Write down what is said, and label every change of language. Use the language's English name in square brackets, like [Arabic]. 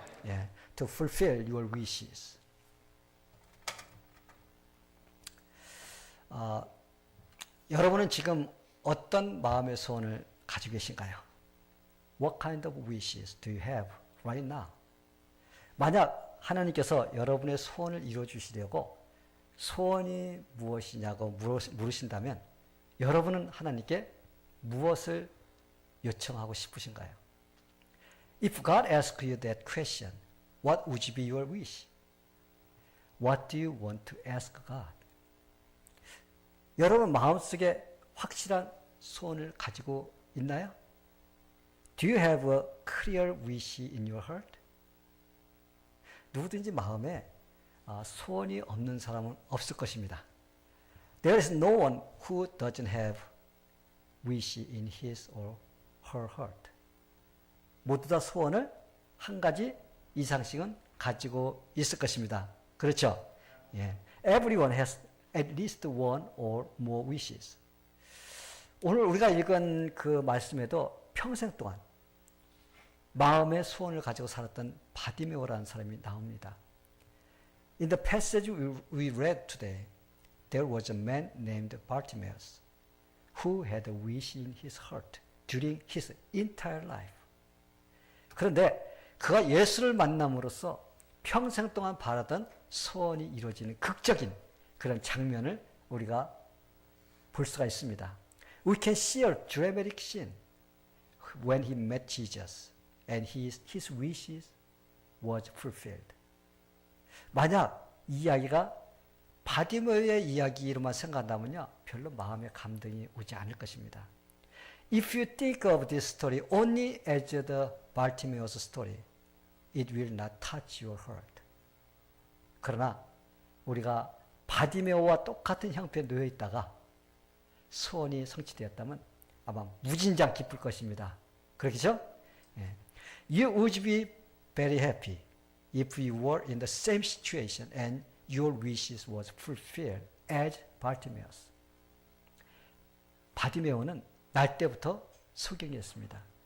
[English] 예, to fulfill your wishes. [Korean] 여러분은 지금 어떤 마음의 소원을 가지고 계신가요? [English] What kind of wishes do you have right now? [Korean] 만약 하나님께서 여러분의 소원을 이루어 주시려고 소원이 무엇이냐고 물으신다면 여러분은 하나님께 무엇을 요청하고 싶으신가요? [English] If God asks you that question, what would be your wish? What do you want to ask God? [Korean] 여러분 마음속에 확실한 소원을 가지고 있나요? [English] Do you have a clear wish in your heart? [Korean] 누구든지 마음에 소원이 없는 사람은 없을 것입니다. [English] There is no one who doesn't have wish in his or her heart. [Korean] 모두 다 소원을 한 가지 이상씩은 가지고 있을 것입니다. 그렇죠? 예. [English] Everyone has at least one or more wishes. [Korean] 오늘 우리가 읽은 그 말씀에도 평생 동안 마음의 소원을 가지고 살았던 바디메오라는 사람이 나옵니다. [English] In the passage we read today, there was a man named Bartimaeus who had a wish in his heart during his entire life. [Korean] 그런데 그가 예수를 만남으로써 평생 동안 바라던 소원이 이루어지는 극적인 그런 장면을 우리가 볼 수가 있습니다. [English] We can see a dramatic scene when he met Jesus and his wishes was fulfilled. [Korean] 만약 이 이야기가 바디메오의 이야기로만 생각한다면요, 별로 마음에 감동이 오지 않을 것입니다. [English] If you think of this story only as the Bartimaeus story, it will not touch your heart. [Korean] 그러나 우리가 바디메오와 똑같은 형편에 놓여 있다가 소원이 성취되었다면 아마 무진장 기쁠 것입니다. 그렇겠죠? 예. [English] You would be very happy if you were in the same situation and your wishes was fulfilled as Bartimaeus. [Korean] 바디메오는 날 때부터 소경이었습니다.